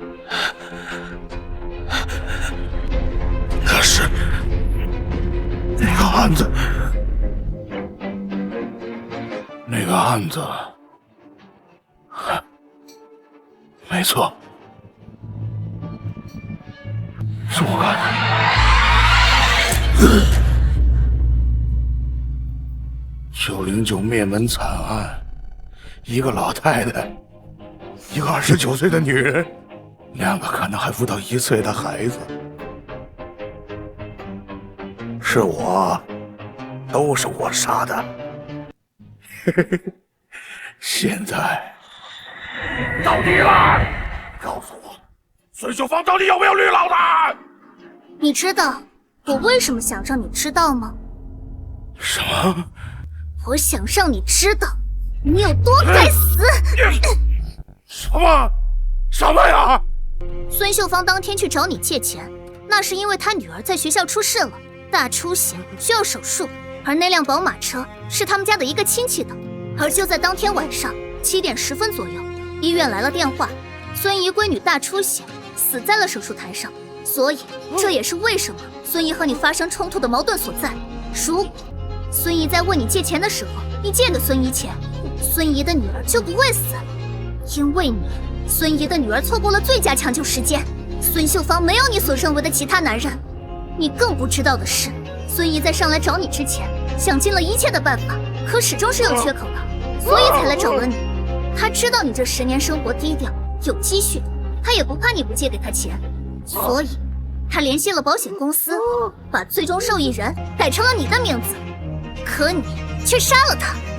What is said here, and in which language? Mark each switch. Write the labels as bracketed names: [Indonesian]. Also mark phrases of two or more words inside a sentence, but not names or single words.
[Chinese] 那是那個案子，沒錯，是我幹的。909滅門慘案，一個老太太，一個29歲的女人，2個可能還不到1 歲的孩子。是我，都是我殺的。现在到你了，告訴我，孙秀芳到底有沒有綠老大？你知道我為什麼想讓你知道嗎？什麼？我想讓你知道你有多該死！什么呀？孙秀芳当天去找你借錢，那是因為她女兒在學校出事了，大出血需要手術，而那輛寶馬車是他們家的一個親戚的。而就在當天晚上7點10分左右，醫院來了電話，孫姨閨女大出血，死在了手術台上。所以這也是為什麼孫姨和你發生衝突的矛盾所在。如果孫姨在問你借錢的時候，你借給孫姨錢，孫姨的女兒就不會死，因為你，孫姨的女兒錯過了最佳搶救時間。孫秀芳沒有你所認為的其他男人。你更不知道的是，孫姨在上來找你之前，想盡了一切的辦法，可始終是有缺口的，所以才來找了你。她知道你這10年生活低調，有積蓄的，她也不怕你不借給她錢，所以她聯繫了保險公司，把最終受益人改成了你的名字，可你卻殺了她。